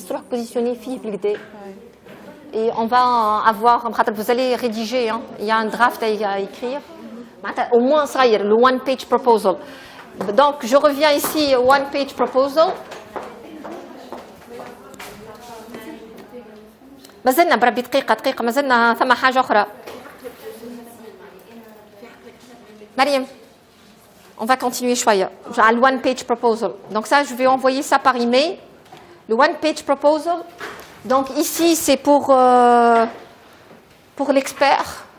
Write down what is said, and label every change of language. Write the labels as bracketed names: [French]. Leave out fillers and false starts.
[French] Positionner et on va avoir, vous allez rédiger, hein, il y a un draft à écrire. Au moins ça y est, le one page proposal. Donc je reviens ici au one page proposal. [Arabic] مازلنا بربي دقيقة مازلنا ثم حاجة أخرى. [French] مريم, on va continuer شوية. Le one page proposal. Donc ça, je vais envoyer ça par email. Le one page proposal. Donc ici, c'est pour l'expert.